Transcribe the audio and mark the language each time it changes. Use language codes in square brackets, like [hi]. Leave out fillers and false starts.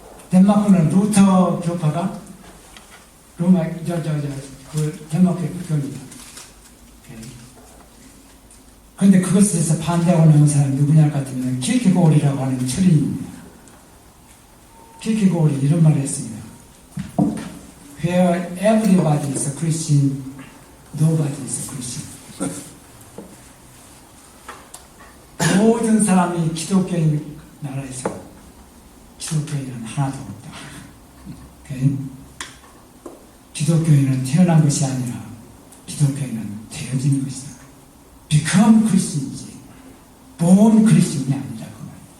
[ko] 덴마크는 루터 교파가 로마 그 덴마크의 국교입니다. 그런데 그것에서 반대하고 나온 사람이 누구냐 같으면 킬케고르라고 하는 철인입니다. 킬케고르이 이런 말을 했습니다. [en] Where everybody is a Christian, nobody is a Christian. [ko] 모든 사람이 기독교인 나라에서 기독교인은 하나도 없다. 오케이? 기독교인은 태어난 것이 아니라 기독교인은 되어지는 것이다. [en] Become Christian [ko] 이지 [en] born Christian [ko] 이 아니라 그 말.